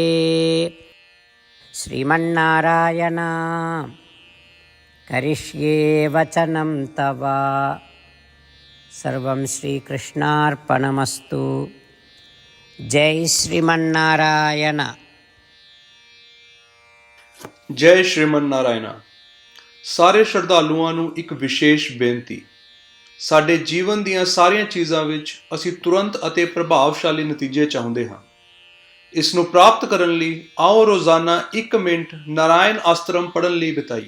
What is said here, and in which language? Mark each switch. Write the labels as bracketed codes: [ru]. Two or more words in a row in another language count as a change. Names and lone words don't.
[sa] श्रीमन्नारायण करिष्ये वचनं तव। सर्वं श्रीकृष्णार्पणमस्तु। जय श्रीमन्नारायण। [pa] ਜੈ ਸ਼੍ਰੀਮਨ ਨਾਰਾਇਣਾ। ਸਾਰੇ ਸ਼ਰਧਾਲੂਆਂ ਨੂੰ ਇੱਕ ਵਿਸ਼ੇਸ਼ ਬੇਨਤੀ। ਸਾਡੇ ਜੀਵਨ ਦੀਆਂ ਸਾਰੀਆਂ ਚੀਜ਼ਾਂ ਵਿੱਚ ਅਸੀਂ ਤੁਰੰਤ ਅਤੇ ਪ੍ਰਭਾਵਸ਼ਾਲੀ ਨਤੀਜੇ ਚਾਹੁੰਦੇ ਹਾਂ। ਇਸ ਨੂੰ ਪ੍ਰਾਪਤ ਕਰਨ ਲਈ ਆਓ ਰੋਜ਼ਾਨਾ 1 ਮਿੰਟ ਨਾਰਾਇਣ ਅਸਤਰਮ ਪੜ੍ਹਨ ਲਈ ਬਿਤਾਈਏ।